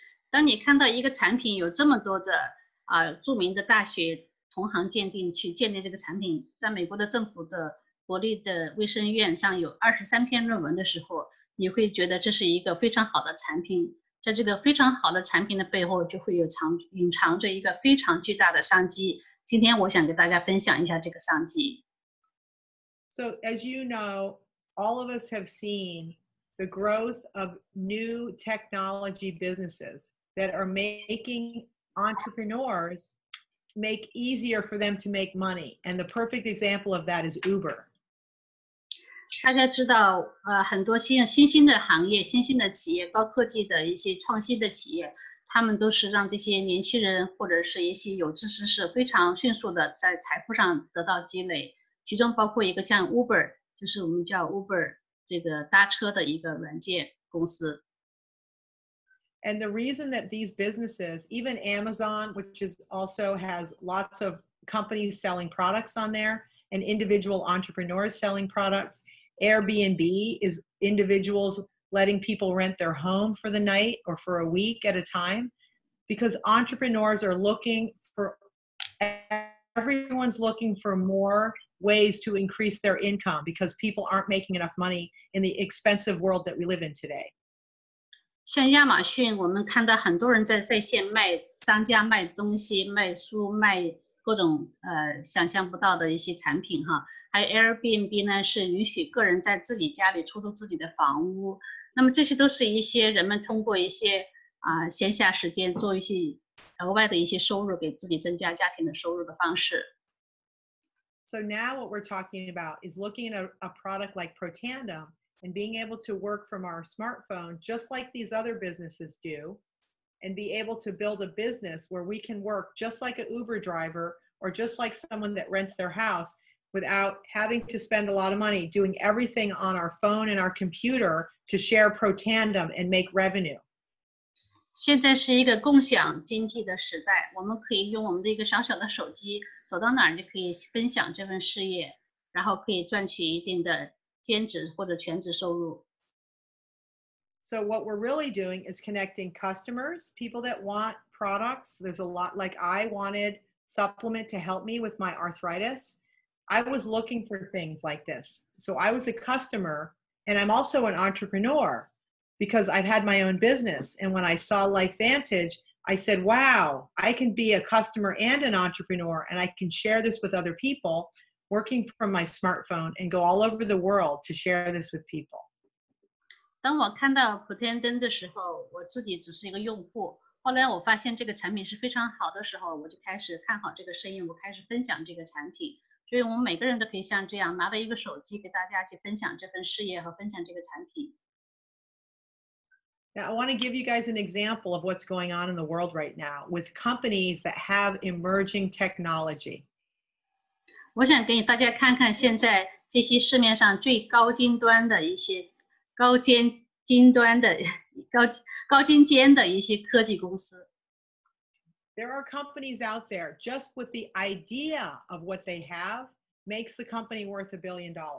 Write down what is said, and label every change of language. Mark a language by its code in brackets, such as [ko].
[zh] 当你看到一个产品有这么多的著名的大学同行鉴定去鉴定这个产品，在美国的政府的国立的卫生院上有23篇论文的时候，你会觉得这是一个非常好的产品。在这个非常好的产品的背后，就会隐藏着一个非常巨大的商机。今天我想给大家分享一下这个商机。 [en] So as you know, all of us have seen the growth of new technology businesses that are making entrepreneurs make easier for them to make money. And the perfect example of that is Uber. [zh] 大家知道，很多新兴的行业、新兴的企业、高科技的一些创新的企业，他们都是让这些年轻人或者是一些有志之士非常迅速的在财富上得到积累。其中包括一个像 Uber， 就是我们叫 Uber 这个搭车的一个软件公司。 [en] And the reason that these businesses, even Amazon, which is also has lots of companies selling products on there, and individual entrepreneurs selling products. Airbnb is individuals letting people rent their home for the night or for a week at a time, because entrepreneurs are looking for, everyone's looking for more ways to increase their income because people aren't making enough money in the expensive world that we live in today. [zh] 像亚马逊，我们看到很多人在线卖，商家卖东西、卖书、卖各种想象不到的一些产品哈。还有 Airbnb 呢，是允许个人在自己家里出租自己的房屋。那么这些都是一些人们通过一些闲暇时间做一些额外的一些收入，给自己增加家庭的收入的方式。 [en] So now what we're talking about is looking at a product like Protandem and being able to work from our smartphone just like these other businesses do, and be able to build a business where we can work just like an Uber driver or just like someone that rents their house without having to spend a lot of money doing everything on our phone and our computer to share Protandem and make revenue. [zh] 现在是一个共享经济的时代，我们可以用我们的一个小小的手机，走到哪儿就可以分享这份事业，然后可以赚取一定的兼职或者全职收入。 [en] So what we're really doing is connecting customers, people that want products. There's a lot, like I wanted supplement to help me with my arthritis. I was looking for things like this. So I was a customer, and I'm also an entrepreneur because I've had my own business. And when I saw LifeVantage, I said, wow, I can be a customer and an entrepreneur, and I can share this with other people working from my smartphone and go all over the world to share this with people. [zh] 当我看到普天灯的时候，我自己只是一个用户。后来我发现这个产品是非常好的时候，我就开始看好这个生意，我开始分享这个产品。所以我们每个人都可以像这样拿着一个手机，给大家一起分享这份事业和分享这个产品。 [en] Now, I want to give you guys an example of what's going on in the world right now with companies that have emerging technology. [zh] 我想给大家看看现在这些市面上最高精端的一些高精尖的一些科技公司。 [en] There are companies out there just with the idea of what they have makes the company worth $1 billion.